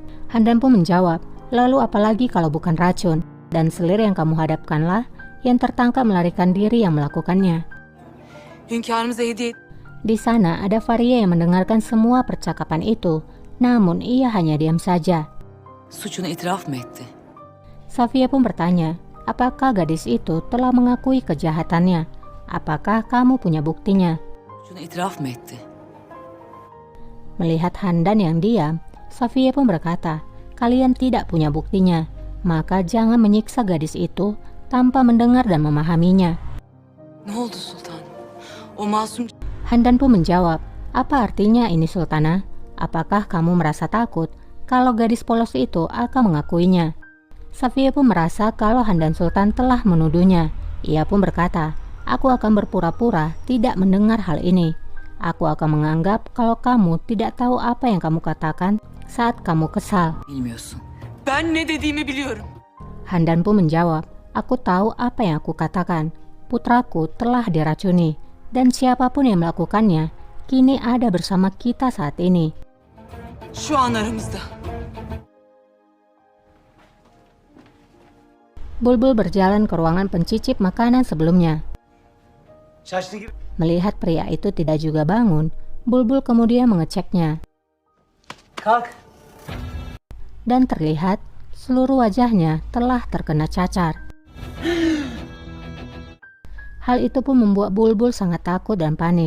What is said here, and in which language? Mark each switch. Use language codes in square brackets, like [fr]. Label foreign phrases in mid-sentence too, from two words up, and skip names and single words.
[id] Handan pun menjawab, lalu apalagi kalau bukan racun? Dan selir yang kamu hadapkanlah yang tertangkap melarikan diri yang melakukannya. [tr] Hünkârımıza hediye. [id] Di sana ada Fariye yang mendengarkan semua percakapan itu, namun ia hanya diam saja. [tr] Suçunu itiraf mı etti? [id] Safiye pun bertanya, apakah gadis itu telah mengakui kejahatannya? Apakah kamu punya buktinya? [tr] Suçunu itiraf mı etti? [id] Melihat Handan yang diam, Safiye pun berkata, kalian tidak punya buktinya, maka jangan menyiksa gadis itu tanpa mendengar dan memahaminya. [tr] Ne oldu sultanım? O masum... [id] Handan pun menjawab, apa artinya ini Sultana? Apakah kamu merasa takut kalau gadis polos itu akan mengakuinya? Safiye pun merasa kalau Handan Sultan telah menuduhnya. Ia pun berkata, aku akan berpura-pura tidak mendengar hal ini. Aku akan menganggap kalau kamu tidak tahu apa yang kamu katakan saat kamu kesal. [tr] Bilmiyorsun. Ben ne dediğimi biliyorum. [id] Handan pun menjawab, aku tahu apa yang aku katakan. Putraku telah diracuni, dan siapapun yang melakukannya, kini ada bersama kita saat ini. [tr] Şu an aramızda. [id] Bulbul berjalan ke ruangan pencicip makanan sebelumnya. [tr] Şaştı gibi. [id] Melihat pria itu tidak juga bangun, Bulbul kemudian mengeceknya. [tr] Kalk. [id] Dan terlihat seluruh wajahnya telah terkena cacar. Hal itu pun membuat Bulbul sangat takut dan panik.